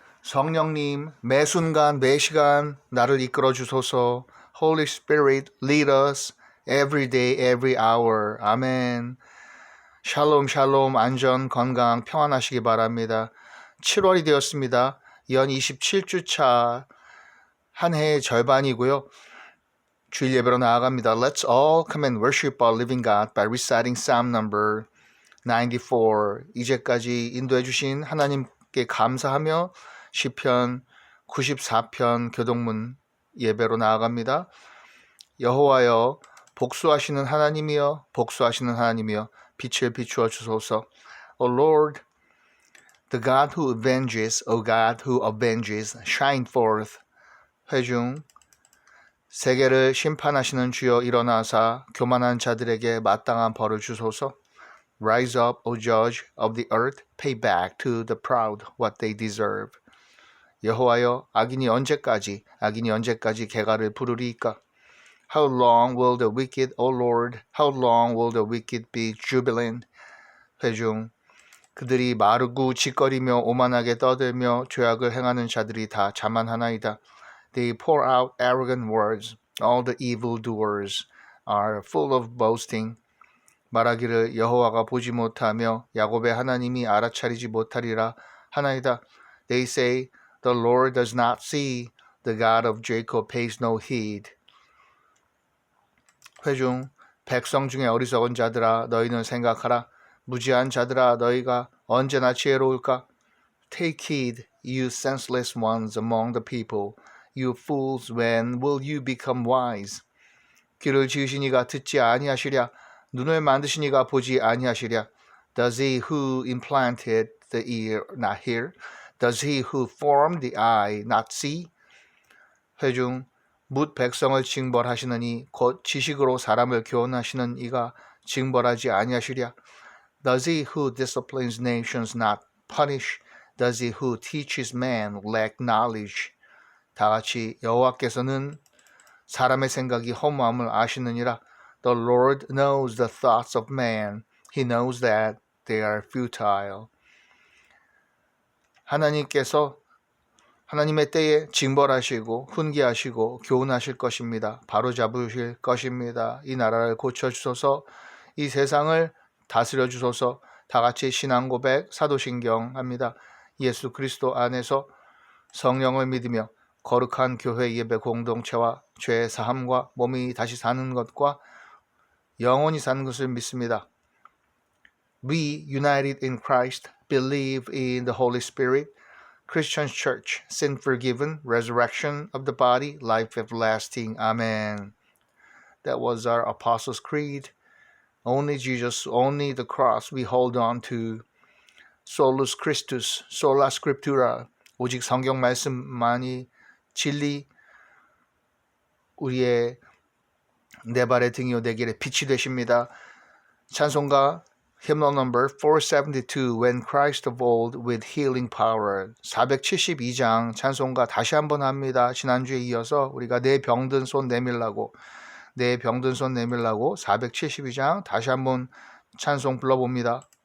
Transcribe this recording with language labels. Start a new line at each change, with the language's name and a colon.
Korean: 성령님, 매 순간, 매 시간 나를 이끌어 주소서.
English: Holy Spirit, lead us every day, every hour.
Korean: 아멘. 샬롬, 샬롬, 안전, 건강, 평안하시기 바랍니다. 7월이 되었습니다. 연 27주차 한 해의 절반이고요. 주일 예배로 나아갑니다.
English: Let's all come and worship our living God by reciting Psalm number 94.
Korean: 이제까지 인도해 주신 하나님께 감사하며 시편 94편 교동문 예배로 나아갑니다. 여호와여 복수하시는 하나님이여 복수하시는 하나님이여 빛을 비추어 주소서.
English: O Lord, the God who avenges, O God who avenges, shine forth.
Korean: 회중 세계를 심판하시는 주여 일어나사 교만한 자들에게 마땅한 벌을 주소서.
English: Rise up, O judge of the earth, pay back to the proud what they deserve.
Korean: 여호와여 악인이 언제까지 개가를 부르리이까?
English: How long will the wicked, O Lord, how long will the wicked be jubilant?
Korean: 회중 그들이 마르고 짓거리며 오만하게 떠들며 죄악을 행하는 자들이 다 자만하나이다.
English: They pour out arrogant words. All the evildoers are full of boasting.
Korean: 말하기를 여호와가 보지 못하며 야곱의 하나님이 알아차리지 못하리라 하나이다.
English: They say, the Lord does not see, the God of Jacob pays no heed.
Korean: 회중 백성 중에 어리석은 자들아 너희는 생각하라. 무지한 자들아 너희가 언제나 지혜로울까?
English: Take heed, you senseless ones among the people. You fools, when will you become wise?
Korean: 귀를 지으신 이가 듣지 아니하시랴? 눈을 만드신 이가 보지 아니하시랴?
English: Does he who implanted the ear not hear? Does he who formed the eye not see?
Korean: 회중 뭇 백성을 징벌하시느니 곧 지식으로 사람을 교훈하시는 이가 징벌하지 아니하시랴?
English: Does he who disciplines nations not punish? Does he who teaches man lack knowledge?
Korean: 다 같이 여호와께서는 사람의 생각이 허무함을 아시느니라.
English: The Lord knows the thoughts of man. He knows that they are futile.
Korean: 하나님께서 하나님의 때에 징벌하시고 훈계하시고 교훈하실 것입니다. 바로잡으실 것입니다. 이 나라를 고쳐주소서. 이 세상을 다스려 주소서. 다 같이 신앙 고백 사도신경 합니다. 예수 그리스도 안에서 성령을 믿으며 거룩한 교회 예배 공동체와 죄 사함과 몸이 다시 사는 것과 영원히 사는 것을 믿습니다.
English: We, united in Christ, believe in the Holy Spirit, Christian Church, sin forgiven, resurrection of the body, life everlasting. Amen. That was our Apostles' Creed. Only Jesus, only the cross we hold on to.
Latin: Solus Christus, sola scriptura.
Korean: 오직 성경 말씀만이 진리, 우리의 내 발의 등이요 내 길의 빛이 되십니다.
English: 찬송가 hymnal number 472 When Christ of old with healing power
Korean: 472장 찬송가 다시 한번 합니다. 지난주에 이어서 우리가 내 병든 손 내밀라고 472장 다시 한번 찬송 불러봅니다.